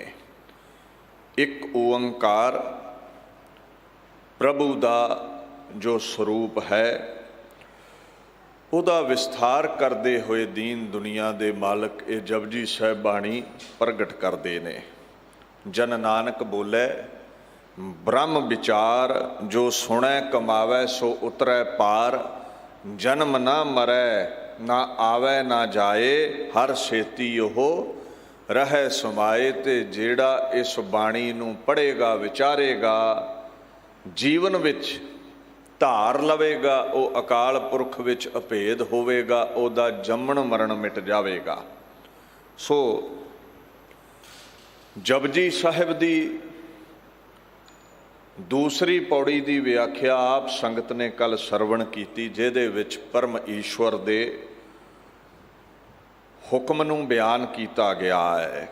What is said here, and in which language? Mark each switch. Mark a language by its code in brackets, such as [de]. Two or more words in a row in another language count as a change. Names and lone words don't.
[pa] ਇੱਕ ਓੰਕਾਰ ਪ੍ਰਭੂ ਦਾ ਜੋ ਸਰੂਪ ਹੈ, ਉਹਦਾ ਵਿਸਥਾਰ ਕਰਦੇ ਹੋਏ ਦੀਨ ਦੁਨੀਆ ਦੇ ਮਾਲਕ ਇਹ ਜਪਜੀ ਸਾਹਿਬ ਬਾਣੀ ਪ੍ਰਗਟ ਕਰਦੇ ਨੇ। ਜਨ ਨਾਨਕ ਬੋਲੇ ਬ੍ਰਹਮ ਵਿਚਾਰ ਜੋ ਸੁਣੈ ਕਮਾਵੈ ਸੋ ਉਤਰੈ ਪਾਰ। ਜਨਮ ਨਾ ਮਰੈ ਨਾ ਆਵੈ ਨਾ ਜਾਏ ਹਰ ਛੇਤੀ ਓਹ ਰਹੈ ਸਮਾਏ। ते ਜਿਹੜਾ ਇਸ ਬਾਣੀ ਨੂੰ ਪੜ੍ਹੇਗਾ ਵਿਚਾਰੇਗਾ ਜੀਵਨ ਵਿੱਚ ਧਾਰ ਲਵੇਗਾ ਉਹ ਅਕਾਲ ਪੁਰਖ ਵਿੱਚ ਅਭੇਦ ਹੋਵੇਗਾ, ਉਹਦਾ ਜੰਮਣ ਮਰਨ ਮਿਟ ਜਾਵੇਗਾ। ਸੋ ਜਪਜੀ ਸਾਹਿਬ ਦੀ ਦੂਸਰੀ ਪੌੜੀ ਦੀ ਵਿਆਖਿਆ ਆਪ ਸੰਗਤ ਨੇ ਕੱਲ ਸਰਵਣ ਕੀਤੀ, ਜਿਹਦੇ ਵਿੱਚ ਪਰਮ ਈਸ਼ਵਰ ਦੇ ਹੁਕਮ ਨੂੰ ਬਿਆਨ ਕੀਤਾ ਗਿਆ ਹੈ।